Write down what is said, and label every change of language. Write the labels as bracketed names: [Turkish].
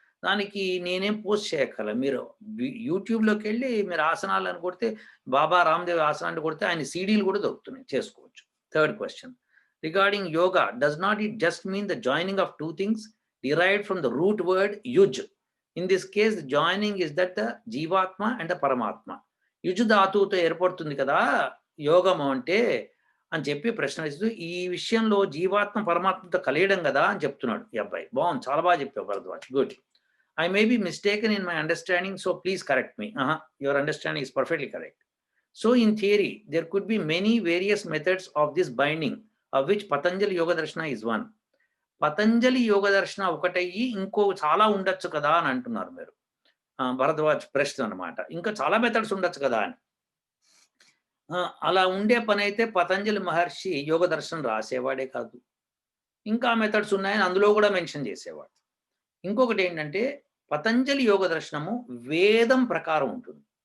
[Telugu] దానికి నేనేం పోస్ట్ చేయక్కర్ల. మీరు యూట్యూబ్‌లోకెళ్ళి మీరు ఆసనాలని కొడితే బాబా రామ్‌దేవ్ ఆసనాలు కొడితే ఆయన సీడీలు కూడా దొరుకుతున్నాయి. చేసుకోవచ్చు. Third question. [English] Regarding yoga, does not it just mean the joining of 2 things derived from the root word yuj? In this case, the joining is that the jivatma and the paramatma. [Telugu] యుజ్ ధాతువుతో ఏర్పడుతుంది కదా యోగము అంటే అని చెప్పి ప్రశ్న వేస్తూ, ఈ విషయంలో జీవాత్మ పరమాత్మతో కలియడం కదా అని చెప్తున్నాడు ఈ అబ్బాయి. బావుంది. చాలా బాగా చెప్పావు Bharadwaj. Good. [English] I may be mistaken in my understanding, so please correct me. Your understanding is perfectly correct. So in theory, there could be many various methods of this binding, of which Patanjali Yoga Darshana is one. [Telugu] Patanjali యోగ దర్శన ఒకటయ్యి ఇంకో చాలా ఉండొచ్చు కదా అని అంటున్నారు మీరు. భరద్వాజ్ ప్రశ్న అనమాట. ఇంకా చాలా మెథడ్స్ ఉండొచ్చు కదా అని. అలా ఉండే పనైతే పతంజలి మహర్షి యోగ దర్శనం రాసేవాడే కాదు. ఇంకా మెథడ్స్ ఉన్నాయని అందులో కూడా మెన్షన్ చేసేవాడు. ఇంకొకటేంటంటే పతంజలి యోగ దర్శనము వేదం ప్రకారం ఉంటుంది.